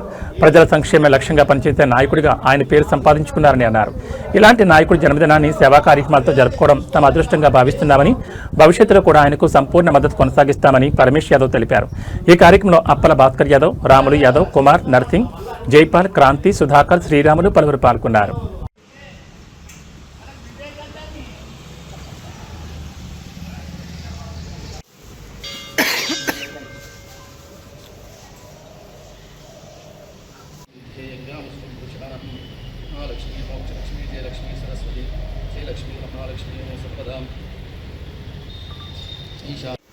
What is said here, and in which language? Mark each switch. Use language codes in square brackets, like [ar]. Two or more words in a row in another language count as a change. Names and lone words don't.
[te] ప్రజల సంక్షేమ లక్ష్యంగా పనిచేసే నాయకుడిగా ఆయన పేరు సంపాదించుకున్నారని అన్నారు. ఇలాంటి నాయకుడు జన్మదినాన్ని సేవా కార్యక్రమాలతో జరుపుకోవడం తమ అదృష్టంగా భావిస్తున్నామని, భవిష్యత్తులో కూడా ఆయనకు సంపూర్ణ మద్దతు కొనసాగిస్తామని పరమేశ్ యాదవ్ తెలిపారు. ఈ కార్యక్రమంలో అప్పల భాస్కర్ యాదవ్, రాములు యాదవ్, కుమార్, నర్సింగ్, జైపాల్, క్రాంతి, సుధాకర్, శ్రీరాములు పలువురు పాల్గొన్నారు. [sa] लक्ष्मी मोक्ष लक्ष्मी जय लक्ष्मी सरस्वती जय लक्ष्मी महालक्ष्मी सर्वदा ईशा